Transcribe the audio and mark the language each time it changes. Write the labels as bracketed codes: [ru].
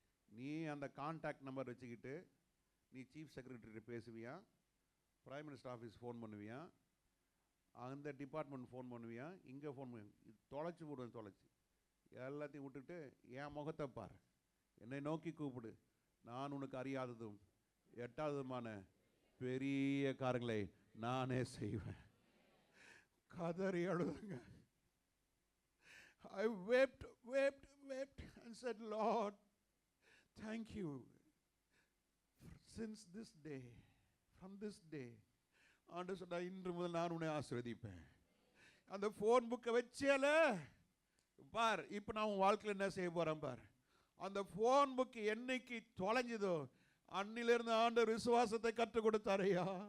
[ta] நீ அந்த contact number வச்சுக்கிட்டு நீ chief செக்ரட்டரிட்ட பேசுவியா, prime minister office phone பண்ணுவியா, அந்த டிபார்ட்மெண்ட் ஃபோன் பண்ணுவியா, இங்கே ஃபோன் பண்ணி தொலைச்சி விடுவேன். தொலைச்சி எல்லாத்தையும் விட்டுட்டு என் முகத்தை பார், என்னை நோக்கி கூப்பிடு, நான் உனக்கு அறியாததும் எட்டாவதுமான பெரிய காரியங்களை நானே செய்வேன். கதறி அழுதுங்க. [en] I wept and said, Lord, thank you. Since this day, from this day, [ta] ஆண்டவர் சொன்னா, இன்று முதல் நான் உன்னை ஆசீர்வதிப்பேன். அந்த ஃபோன் புக்கை வச்சேல பார், இப்போ நான் உன் வாழ்க்கையில் என்ன செய்ய போறேன் பார். அந்த ஃபோன் புக்கு என்னைக்கு தொலைஞ்சதோ அன்னிலிருந்து ஆண்டவர் விசுவாசத்தை கற்றுக் கொடுத்தாரையா.